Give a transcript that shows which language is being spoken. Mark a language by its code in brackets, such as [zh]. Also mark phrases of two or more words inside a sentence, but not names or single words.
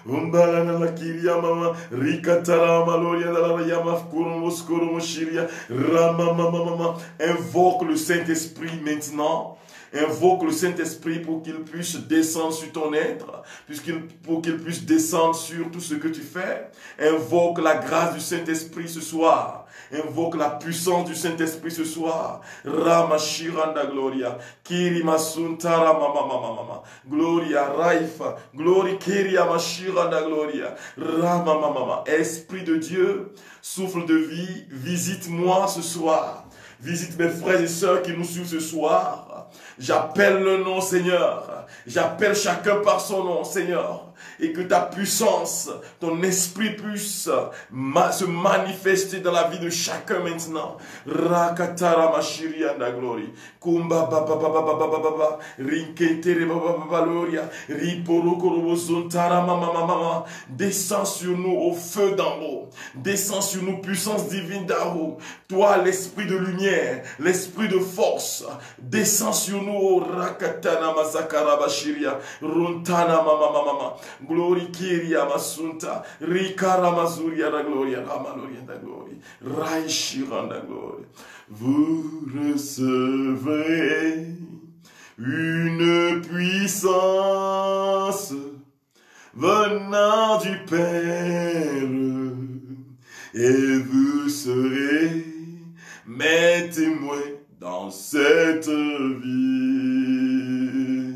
[fr] Invoque le Saint-Esprit maintenant. Invoque le Saint-Esprit pour qu'il puisse descendre sur ton être, pour qu'il puisse descendre sur tout ce que tu fais. Invoque la grâce du Saint-Esprit ce soir. Invoque la puissance du Saint-Esprit ce soir. Ramashiranda Gloria. Kirimasunta mama. Gloria Raifa. Glory Kiria Mashiranda Gloria. Ramamama. Esprit de Dieu, souffle de vie, visite-moi ce soir. Visite mes frères et sœurs qui nous suivent ce soir. J'appelle le nom, Seigneur. J'appelle chacun par son nom, Seigneur. Et que ta puissance, ton esprit puisse se manifester dans la vie de chacun maintenant. Rakatara mashiria da glory. Kumba baba baba baba baba. Rinketere baba baba gloria. Riporo korobo zontara mama mama. Descends sur nous au feu d'en haut. Descends sur nous, puissance divine d'en haut. Toi, l'esprit de lumière, l'esprit de force. Descends sur nous, Rakatana masakara bashiria. Runtana mama mama. Glory Kiria Masunta, Rikara Mazuria da Gloria, Ramaloria da Gloria, Raishiran da Gloria. Vous recevrez une puissance venant du Père, et vous serez mes témoins dans cette vie.